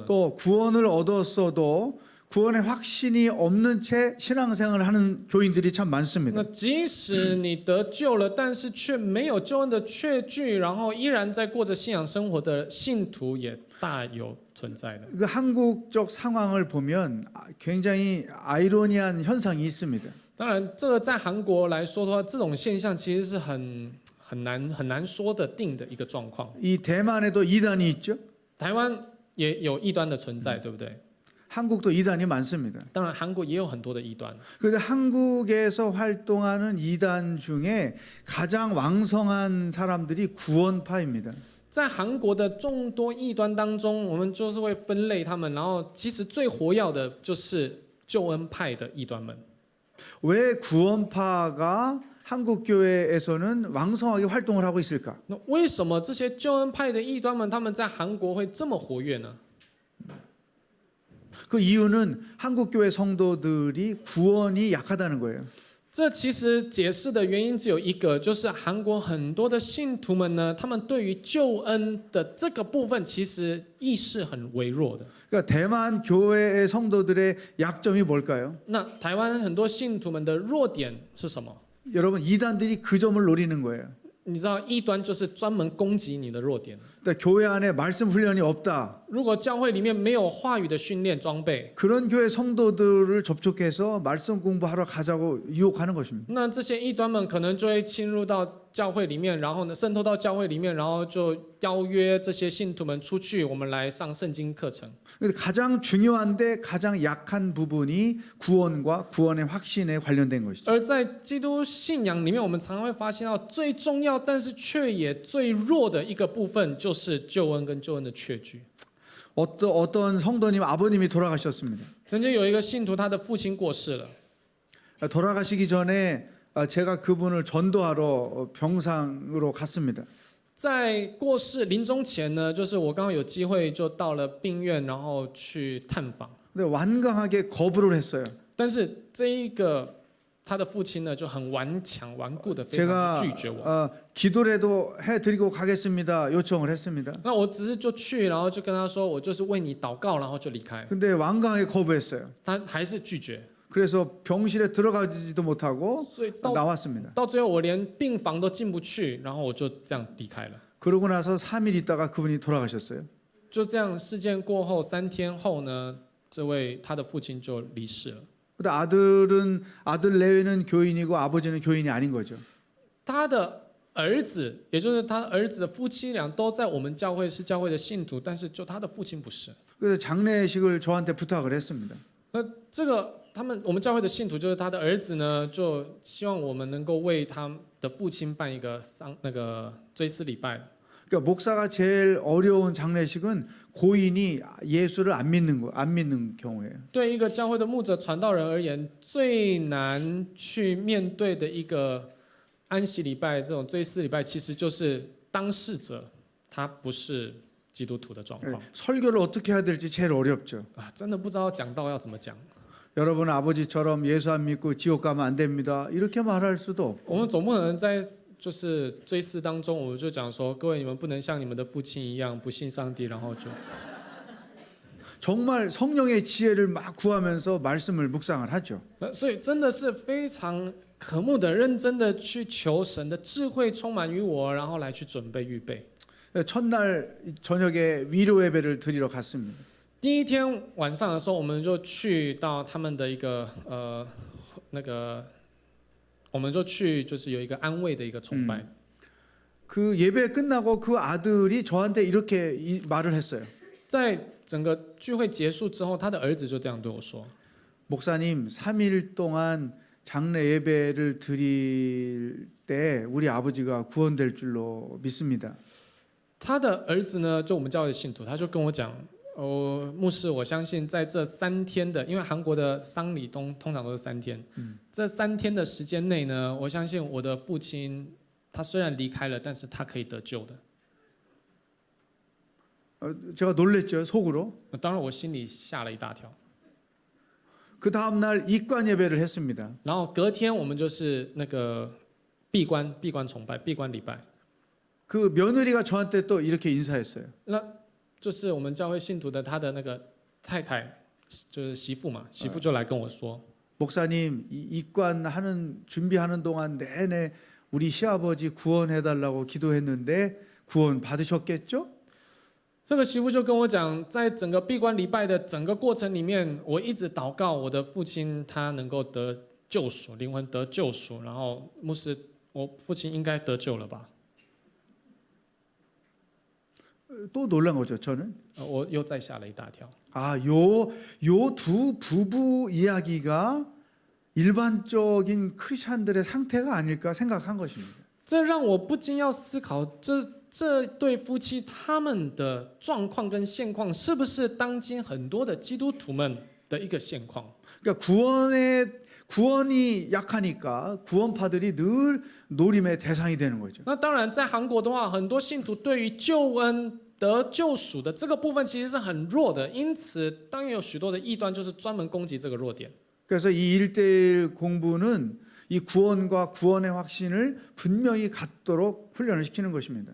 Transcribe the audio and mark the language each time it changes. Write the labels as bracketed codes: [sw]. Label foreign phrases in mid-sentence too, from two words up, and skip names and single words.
[ko] 또 구원을 얻었어도 구원의 확신이 없는 채 신앙생활을 하는 교인들이 참 [zh] 那 [ko] 많습니다. [zh] 即使你得救了，但是却没有救恩的确据，然后依然在过着信仰生活的信徒也大有存在的。 [ko] 그 한국적 상황을 보면 굉장히 아이러니한 현상이 있습니다. [zh] 当然，这个在韩国来说的话，这种现象其实是很难说得定的一个状况。 [ko] 이 대만에도 이단이 있죠. [zh] 台湾也有异端的存在，对不对？ [ko] 한국도 이단이 많습니다. [zh] 当然，韩国也有很多的异端。 [ko] 그런데 한국에서 활동하는 이단 중에 가장 왕성한 사람들이 구원파입니다. [zh] 在韩国的众多异端当中，我们就是会分类他们，然后其实最活跃的就是救恩派的异端们。 [ko] 왜 구원파가 한국 교회에서는 왕성하게 활동을 하고 있을까? [zh] 那为什么这些救恩派的异端们，他们在韩国会这么活跃呢？ [ko] 그 이유는 한국 교회 성도들이 구원이 약하다는 거예요. [zh] 这其实解释的原因只有一个，就是韩国很多的信徒们呢，他们对于救恩的这个部分，其实意识很微弱的。 [ko] 그러니까 대만 교회의 성도들의 약점이 뭘까요? [zh] 那台湾很多信徒们的弱点是什么？ [ko] 여러분 이단들이 그 점을 노리는 거예요. [zh] 你知道异端就是专门攻击你的弱点。 [ko] 그러니까 교회 안에 말씀 훈련이 없다. [zh] 如果教会里面没有话语的训练装备， [ko] 그런 교회 성도들을 접촉해서 말씀 공부하러 가자고 유혹하는 것입니다. [zh] 那这些异端们可能就会侵入到教会里面，然后呢渗透到教会里面，然后就邀约这些信徒们出去，我们来上圣经课程。 [ko] 가장 중요한데 가장 약한 부분이 구원과 구원의 확신에 관련된 것이죠. [zh] 而在基督信仰里面，我们常常会发现到最重要，但是却也最弱的一个部分，就是救恩跟救恩的确据。 [ko] 어떤 성도님 아버님이 돌아가셨습니다. [zh] 曾经有一个信徒，他的父亲过世了。 [ko] 돌아가시기 전에 제가 그분을 전도하러 병상으로 갔습니다. [zh] 在过世临终前呢，就是我刚刚有机会就到了病院，然后去探访。 [ko] 근데 완강하게 거부를 했어요. [zh] 但是这一个他的父亲呢，就很顽强顽固的，非常地拒绝我。 [ko] 기도라도 해드리고 가겠습니다. 요청을 했습니다. [zh] 那我只是就去，然后就跟他说，我就是为你祷告，然后就离开。 [ko] 근데 완강하게 거부했어요. [zh] 他还是拒绝， [ko] 그래서 병실에 들어가지도 못하고 [zh] 所以 [ko] 나왔습니다. [zh] 到最后我连病房都进不去，然后我就这样离开了。 [ko] 그러고 나서 3일 있다가 그분이 돌아가셨어요. [zh] 就这样，事件过后3天后呢，这位他的父亲就离世了。 [ko] 근데 아들 내외는 교인이고 아버지는 교인이 아닌 거죠. [zh] 他的儿子，也就是他儿子的夫妻俩，都在我们教会是教会的信徒，但是就他的父亲不是。 [ko] 그래서 장례식을 저한테 부탁을 했습니다. [zh] 那这个我们教会的信徒，就是他的儿子呢，就希望我们能够为他的父亲办一个追思礼拜。 [ko] 그러니까 목사가 제일 어려운 장례식은 고인이 예수를 안 믿는 경우예요. [zh] 对一个教会的牧者传道人而言，最难去面对的一个安息礼拜，这种追思礼拜，其实就是当事者他不是基督徒的状况。 [ko] 설교를 어떻게 해야 될지 제일 어렵죠. [zh] 啊，真的不知道讲道要怎么讲。 [ko] 여러분 아버지처럼 예수 안 믿고 지옥 가면 안 됩니다. 이렇게 말할 수도 없고. [zh] 我们总不能在就是追思当中，我们就讲说，各位你们不能像你们的父亲一样不信上帝，然后就。 [ko] 정말 성령의 지혜를 막 구하면서 말씀을 묵상을 하죠. [zh] 所以真的是非常渴慕的、认真的去求神的智慧充满于我，然后来去准备预备。 [ko] 첫날 저녁에 위로 예배를 드리러 갔습니다. [zh] 第一天晚上的时候，我们就去到他们的一个我们就去就是有一个安慰的一个崇拜。 [ko] 그 예배 끝나고 그 아들이 저한테 이렇게 말을 했어요. [zh] 在整个聚会结束之后，他的儿子就这样对我说： [ko] 목사님, 3일 동안 장례 예배를 드릴 때 우리 아버지가 구원될 줄로 믿습니다. [zh] 他的儿子呢，就我们教会的信徒，他就跟我讲：牧师，我相信在这3天的，因为韩国的丧礼通常都是3天，这3天的时间内呢，我相信我的父亲他虽然离开了，但是他可以得救的。 [ko] 제가 놀랬죠, 속으로. [zh] 当然我心里吓了一大跳。 [ko] 그 다음 날 입관 예배를 했습니다. [zh] 然后隔天我们就是那个闭关崇拜、闭关礼拜。 [ko] 그 며느리가 저한테 또 이렇게 인사했어요. [zh] 那就是我们教会信徒的他的那个太太，就是媳妇嘛，媳妇就来跟我说。 [ko] 목사님, 입관하는 준비하는 동안 내내 우리 시아버지 구원해달라고 기도했는데 구원 받으셨겠죠? [zh] 这个媳妇就跟我讲，在整个闭关礼拜的整个过程里面，我一直祷告我的父亲他能够得救赎，灵魂得救赎。然后牧师，我父亲应该得救了吧？ [ko] 또 놀란 거죠, 저는. [zh] 我又再吓了一大跳。 [ko] 요 두 부부 이야기가 일반적인 크리스찬들의 상태가 아닐까 생각한 것입니다. [zh] 这让我不禁要思考，这对夫妻他们的状况跟现况，是不是当今很多的基督徒们的一个现况？ [ko] 그러니까 구원이 약하니까 구원파들이 늘 노림의 대상이 되는 거죠. [zh] 那当然，在韩国的话，很多信徒对于救恩得救赎的这个部分其实是很弱的，因此当然有许多的异端就是专门攻击这个弱点。 [ko] 그래서 이 1대1 공부는 이 구원과 구원의 확신을 분명히 갖도록 훈련을 시키는 것입니다.